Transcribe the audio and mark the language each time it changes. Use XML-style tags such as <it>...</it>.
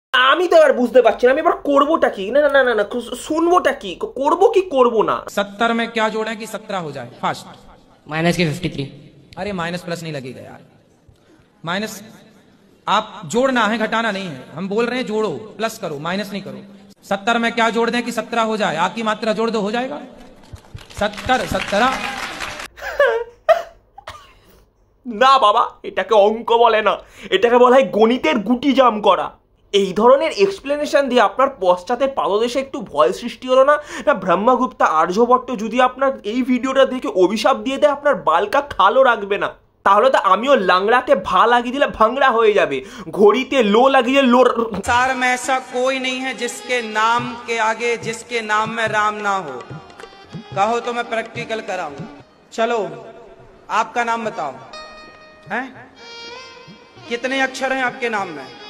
<bn>আমি তো আর বুঝতে পারছি না, আমি এবার করবোটা কি? না না না না, শুনবোটা কি, করবো কি করবো না?</bn> <hi>70 में क्या जोड़े कि 17 हो जाए फास्ट? माइनस के 53। अरे माइनस प्लस नहीं लगेगा यार, माइनस आप जोड़ना है, घटाना नहीं है। हम बोल रहे हैं जोड़ो, प्लस करो, माइनस नहीं करो। 70 में क्या जोड़ दें कि 17 हो जाए? आ की मात्रा जोड़ दो, हो जाएगा 70 17।</hi> <bn>না বাবা, এটাকে অঙ্ক বলে না, এটাকে বলা হয় গণিতের গুটি জাম করা। এই ধরনের এক্সপ্লেনেশন দিয়ে আপনার পশ্চাতের পাদদেশে একটু ভয় সৃষ্টি হলো না? না ব্রহ্মগুপ্তা আর্যভট্ট যদি আপনার এই ভিডিওটা দেখে অভিশাপ দিয়ে দেয় আপনার বালকা খালও রাখবে না, তাহলে তো আমিও লাংড়াতে ভা লাগিয়ে দিলে ভাংড়া হয়ে যাবে, ঘড়িতে লো লাগিয়ে লো।</bn> <hi>संसार में ऐसा कोई नहीं है जिसके नाम के आगे जिसके नाम में राम ना हो। कहो तो मैं प्रैक्टिकल कराऊं। चलो आपका नाम बताओ, हैं? कितने अक्षर हैं आपके नाम में?</hi>